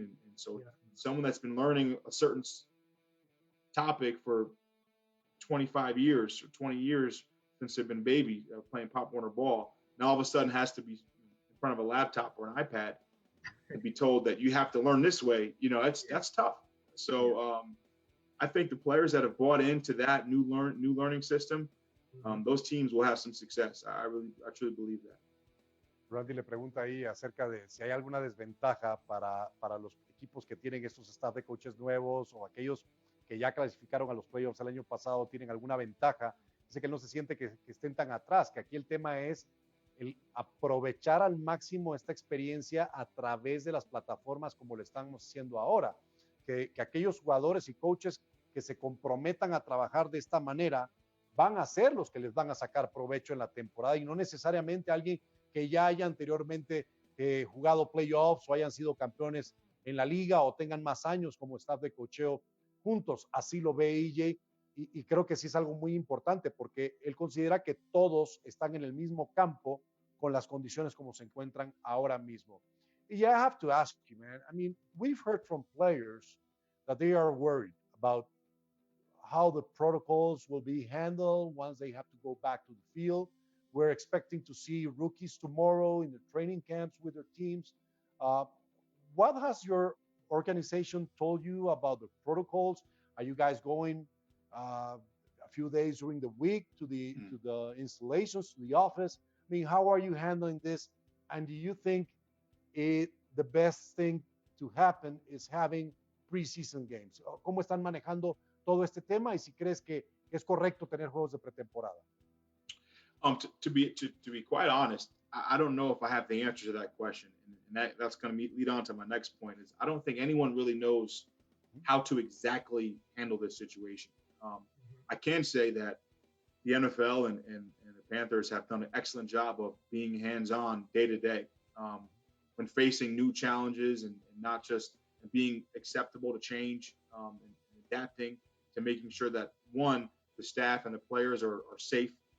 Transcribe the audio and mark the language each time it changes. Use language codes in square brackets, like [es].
[en] And so someone that's been learning a certain topic for 25 years or 20 years since they've been baby playing Pop Warner ball, now all of a sudden has to be in front of a laptop or an iPad and be told that you have to learn this way. That's tough. So I think the players that have bought into that new learning system, those teams will have some success. I truly believe that. [es] Randy le pregunta ahí acerca de si hay alguna desventaja para los equipos que tienen estos staff de coaches nuevos o aquellos que ya clasificaron a los playoffs el año pasado, tienen alguna ventaja. Dice que él no se siente que estén tan atrás, que aquí el tema es el aprovechar al máximo esta experiencia a través de las plataformas como lo estamos haciendo ahora. Que aquellos jugadores y coaches que se comprometan a trabajar de esta manera van a ser los que les van a sacar provecho en la temporada y no necesariamente alguien que ya haya anteriormente jugado playoffs o hayan sido campeones en la liga o tengan más años como staff de coacheo juntos. Así lo ve EJ y creo que sí es algo muy importante porque él considera que todos están en el mismo campo con las condiciones como se encuentran ahora mismo. [en] I have to ask you, man, I mean, we've heard from players that they are worried about how the protocols will be handled once they have to go back to the field. We're expecting to see rookies tomorrow in the training camps with their teams. What has your organization told you about the protocols? Are you guys going a few days during the week to the installations, to the office? I mean, how are you handling this? And do you think the best thing to happen is having preseason games? [es] ¿Cómo están manejando todo este tema y si crees que es correcto tener juegos de pretemporada? [en] To be quite honest, I don't know if I have the answer to that question, and that's going to lead on to my next point. Is I don't think anyone really knows how to exactly handle this situation. I can say that the NFL and the Panthers have done an excellent job of being hands-on day to day when facing new challenges and not just being acceptable to change and adapting to making sure that, one, the staff and the players are safe,